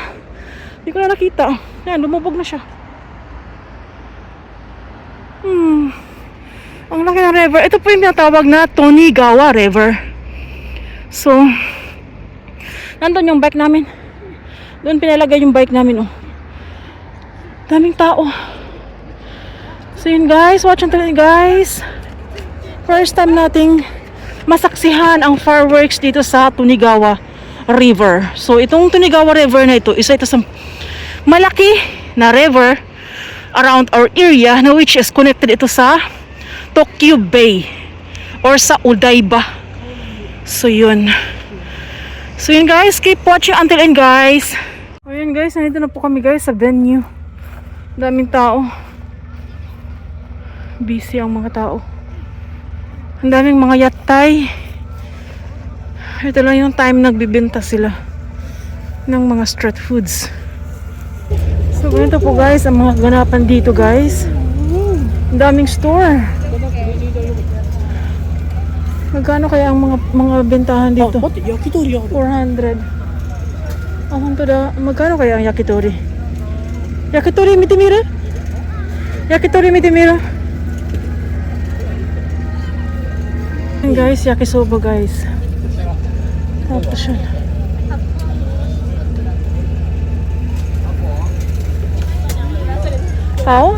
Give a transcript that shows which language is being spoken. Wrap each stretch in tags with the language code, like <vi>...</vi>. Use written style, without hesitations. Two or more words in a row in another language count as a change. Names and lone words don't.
<tl>Hindi ko na nakita. Yan, lumubog na siya. Ang laki ng river. Ito po yung tinatawag na Tonigawa River. So, nandun yung bike namin. Doon pinalagay yung bike namin. Daming tao. So yun guys,</tl> <en>watch until guys.</en> <tl>First time nating masaksihan ang fireworks dito sa Tonigawa River. So itong Tonigawa River na ito, isa ito sa malaki na river</tl> <en>around our area</en> <tl>na</tl> <en>which is connected</en> <tl>ito sa Tokyo Bay or sa Odaiba. So yun. So yun guys,</tl> <en>keep watching until end guys.</en> <tl>O yun guys, nandito na po kami guys sa venue. Daming tao. Busy ang mga tao. Ang daming mga yatay. Ito lang yung time nagbibenta sila ng mga street foods. So ganito po guys ang mga ganapan dito guys. Ang daming store. Magkano kaya ang mga bentahan dito?</tl> <ja>待って焼き鳥ある</ja> <tl>400.</tl> <ja>あ、本当だ.</ja> <tl>Magkano kaya ang yakitori?</tl> <ja>焼き鳥見てみる? 焼き鳥見てみる?</ja> <tl>Yan guys, yakisoba guys. Tapos yun. Tao?</tl>